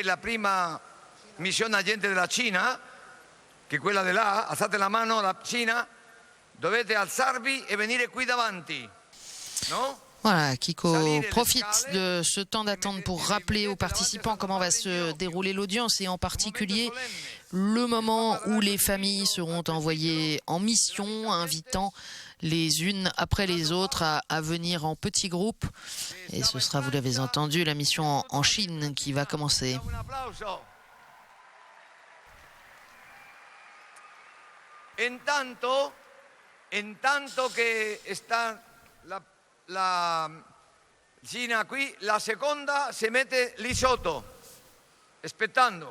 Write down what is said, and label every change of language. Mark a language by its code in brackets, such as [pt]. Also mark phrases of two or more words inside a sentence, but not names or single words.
[it] la prima missione agente della Cina, che è quella di là, alzate la mano, la Cina, dovete alzarvi e venire qui davanti, no? [fr] Voilà, Kiko profite de ce temps d'attente pour rappeler aux participants comment va se dérouler l'audience et en particulier le moment où les familles seront envoyées en mission, invitant les unes après les autres à venir en petits groupes. Et ce sera, vous l'avez entendu, la mission en Chine qui va commencer. [it] Intanto che sta la Cina qui, la seconda si mette lì sotto, aspettando.